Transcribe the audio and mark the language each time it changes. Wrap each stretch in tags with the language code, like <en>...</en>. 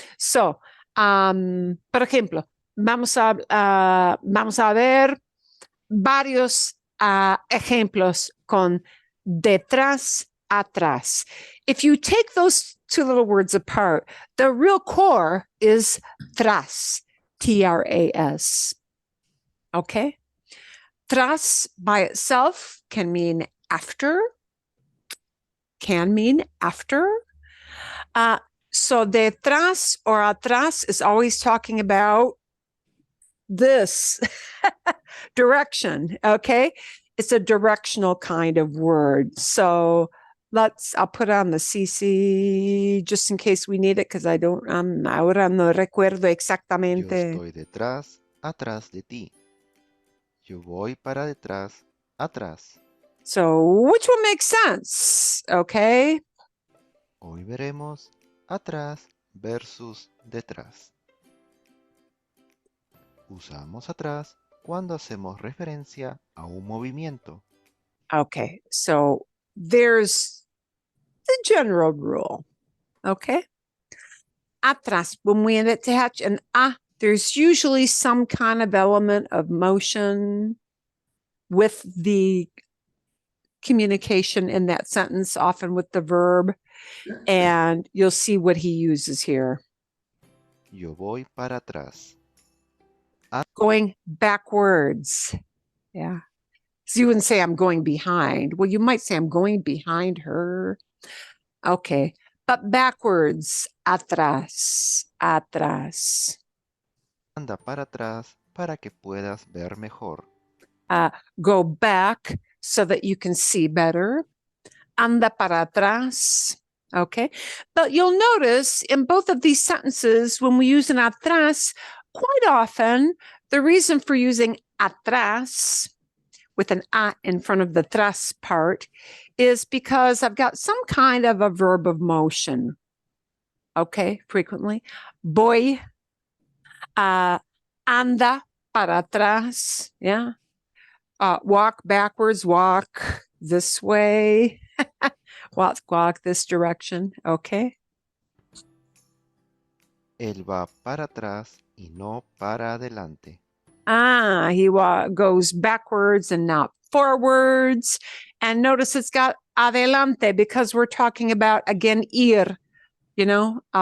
<es>So, por ejemplo, vamos a ver varios ejemplos con detrás, atrás.</es> <en>If you take those two little words apart, the real core is tras, T-R-A-S. Okay? Tras by itself can mean after, So detrás or atrás is always talking about this direction, okay? It's a directional kind of word. So I'll put on the CC just in case we need it, because I don't,</en> <es>ahora no recuerdo exactamente. Yo estoy detrás, atrás de ti. Yo voy para detrás, atrás.</es> <en>So which one makes sense, okay?</en> <es>Hoy veremos atrás versus detrás. Usamos atrás cuando hacemos referencia a un movimiento.</es> <en>Okay, so there's the general rule, okay? Atrás, when we attach an a, there's usually some kind of element of motion with the communication in that sentence, often with the verb, and you'll see what he uses here.</en> <es>Yo voy para atrás.</es> <en>Going backwards. Yeah. So you wouldn't say I'm going behind. Well, you might say I'm going behind her. Okay. But backwards, atrás, atrás.</en> <es>Anda para atrás para que puedas ver mejor.</es> <en>Go back so that you can see better.</en> <es>Anda para atrás.</es> <en>Okay. But you'll notice in both of these sentences, when we use an atrás, quite often the reason for using atrás with an a in front of the tras part is because I've got some kind of a verb of motion. Okay, frequently.</en> <es>Voy, anda para atrás,</es> <en>yeah. Walk backwards, walk this way, walk this direction, okay.</en> <es>Él va para atrás y no para adelante.</es> <en>He goes backwards and not forwards. And notice it's got adelante because we're talking about, again, ir, you know.</en>